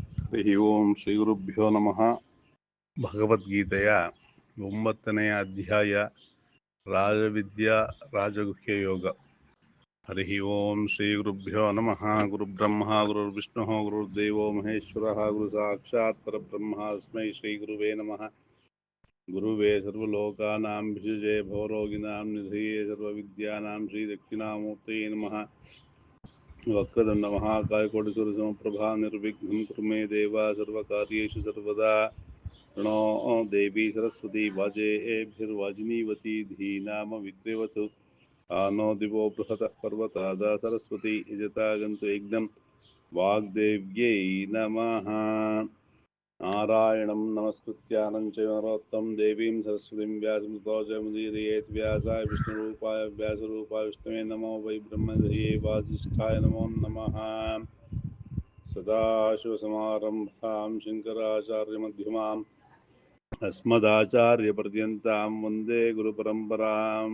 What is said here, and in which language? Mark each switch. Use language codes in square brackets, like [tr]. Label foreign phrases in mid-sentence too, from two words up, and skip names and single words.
[sa] ಹರಿ ಓಂ ಶ್ರೀ ಗುರುಭ್ಯೋ ನಮಃ. [kn] ಭಗವದ್ಗೀತೆಯ 9ನೇ ಅಧ್ಯಾಯ ರಾಜವಿದ್ಯಾ ರಾಜಗುಹ್ಯ ಯೋಗ. [sa] ಹರಿ ಓಂ ಶ್ರೀ ಗುರುಭ್ಯೋ ನಮಃ. ಗುರುಬ್ರಹ್ಮ ಗುರುರ್ವಿಷ್ಣು ಗುರುರ್ದೇವೋ ಮಹೇಶ್ವರ ಗುರು ಸಾಕ್ಷಾತ್ ಪರಬ್ರಹ್ಮ ತಸ್ಮೈ ಶ್ರೀ ಗುರುವೇ ನಮಃ. ಗುರುವೇ ಸರ್ವಲೋಕಾನಾಂ ಭಿಷಜೇ ಭವರೋಗಿಣಾಂ ನಿಧಯೇ ಸರ್ವವಿದ್ಯಾನಾಂ ಶ್ರೀ ದಕ್ಷಿಣಾಮೂರ್ತಯೇ ನಮಃ. ವಕ್ರತುಂಡ ಮಹಾಕಾಯ ಕೋಟಿಸೂರ್ಯ ಸಮಪ್ರಭಾ ನಿರ್ವಿಘ್ನಂ ಕುರು ಮೇ ದೇವ ಸರ್ವಕಾರ್ಯೇಷು ಸರ್ವದಾ. ಪ್ರಣೋ ದೇವಿ ಸರಸ್ವತಿ ವಾಜೇಭಿರ್ವಾಜಿನೀವತಿ ಧೀನಾಮ ವಿದ್ರೇವತು. ಆನೋ ದಿವೋ ಬೃಹತಃ ಪರ್ವತಾದ ಸರಸ್ವತಿ ಯಜತಾಗಂತು ಯಜ್ಞಂ ವಾಗ್ದೇವ್ಯೈ ನಮಃ. ನಾರಾಯಣಂ ನಮಸ್ಕೃತ್ಯ ನರಂ ಚೈವ ನರೋತ್ತಮಂ ದೇವೀಂ ಸರಸ್ವತಿಂ ವ್ಯಾಸಂ ತತೋ ಜಯಮುದೀರಯೇತ್. ವ್ಯಾಸಾಯ ವಿಷ್ಣುರೂಪಾಯ ವ್ಯಾಸರೂಪಾಯ ವಿಷ್ಣುವೇ ನಮೋ ವೈ ಬ್ರಹ್ಮನಿಧಯೇ ವಾಸಿಷ್ಠಾಯ ನಮೋ ನಮಃ. ಸದಾಶಿವಸಮಾರಂಭಾಂ ಶಂಕರಾಚಾರ್ಯಮಧ್ಯಮಾಂ ಅಸ್ಮದಾಚಾರ್ಯಪರ್ಯಂತಾಂ ವಂದೇ ಗುರುಪರಂಪರಾಂ.